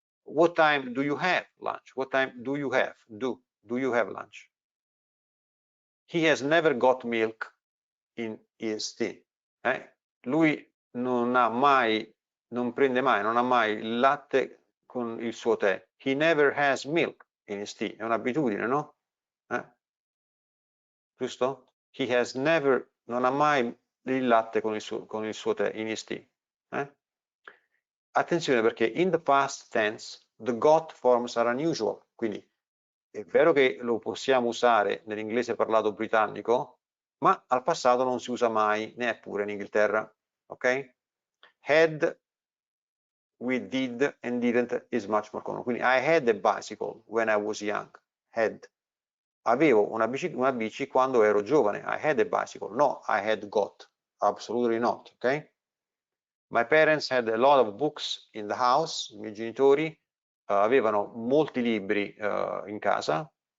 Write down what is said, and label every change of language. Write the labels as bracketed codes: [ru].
[en] What time do you have lunch? What time do you have? Do you have lunch? He has never got milk in his tea. [it] Lui non ha mai, non ha mai il latte con il suo tè. [en] He never has milk in his tea. [it] È un'abitudine, no? Giusto? [en] He has never, [it] non ha mai il latte con il suo tè, [en] in his tea. [it] Attenzione perché [en] in the past tense the got forms are unusual, [it] quindi è vero che lo possiamo usare nell'inglese parlato britannico, ma al passato non si usa mai, neppure in Inghilterra, ok? [en] Had with did and didn't is much more common. [it] Quindi [en] I had a bicycle when I was young. Had. [it] Avevo una bici quando ero giovane. [en] I had a bicycle. No, I had got. Absolutely not. Okay? My parents had a lot of books in the house. [it] I miei genitori avevano molti libri in casa.